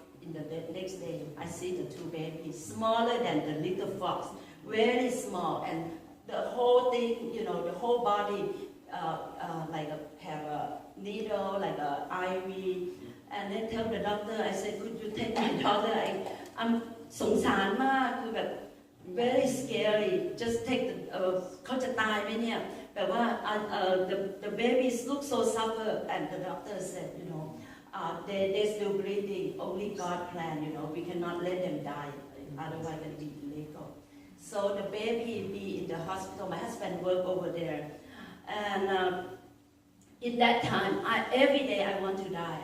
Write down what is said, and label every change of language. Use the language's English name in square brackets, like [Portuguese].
[English] In the next day, I see the 2 babies, smaller than the little fox, very small, and the whole thing, the whole body, have a needle, like a IV. And then tell the doctor, I said, could you take my daughter? I'm [Thai] สงสารมากคือแบบ [English] very scary. Just take [Thai] เขาจะตายไหมเนี่ยแบบว่า [English] the babies look so suffer, and the doctor said, they still breathing. Only God plan, we cannot let them die, otherwise it will be illegal. So the baby be in the hospital. My husband work over there, and in that time, every day I want to die.